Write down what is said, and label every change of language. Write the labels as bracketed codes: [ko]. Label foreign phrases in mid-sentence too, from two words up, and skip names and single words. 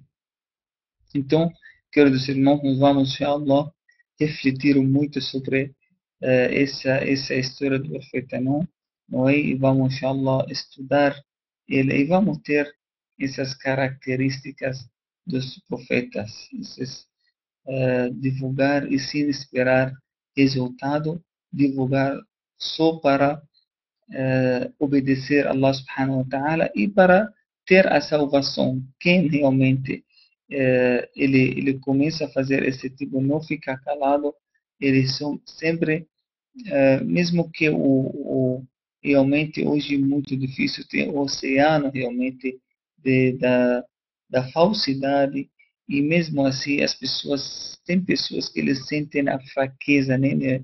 [pt] Então, queridos irmãos, nós vamos, inshallah, refletir muito sobre essa história do profeta Noé e vamos, inshallah, estudar ele e vamos ter essas características dos profetas, esses, divulgar e sem esperar resultado, divulgar só para obedecer a [ar] الله سبحانه وتعالى [pt] e para ter a salvação. Quem realmente ele começa a fazer esse tipo, não fica calado, eles são sempre, mesmo que realmente hoje é muito difícil ter o oceano realmente da falsidade, e mesmo assim as pessoas, tem pessoas que eles sentem a fraqueza, né?